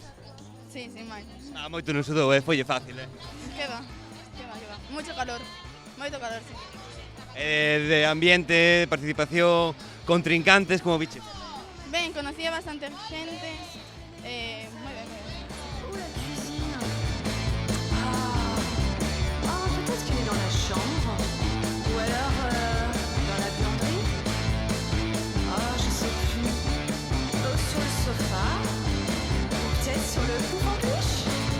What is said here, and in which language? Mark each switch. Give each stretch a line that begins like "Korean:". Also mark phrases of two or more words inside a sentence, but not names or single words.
Galician: Sí, sin máis. Moito non sudou, foille fácil, Que va. Moito calor, sí. De ambiente, participación, contrincantes, como biches? Ben, conocía bastante xente, moi ben.
French: Peut-être qu'il est dans la chambre, ou alors dans la buanderie. Je sais plus. Sur le sofa, ou peut-être sur le coupe en pluche.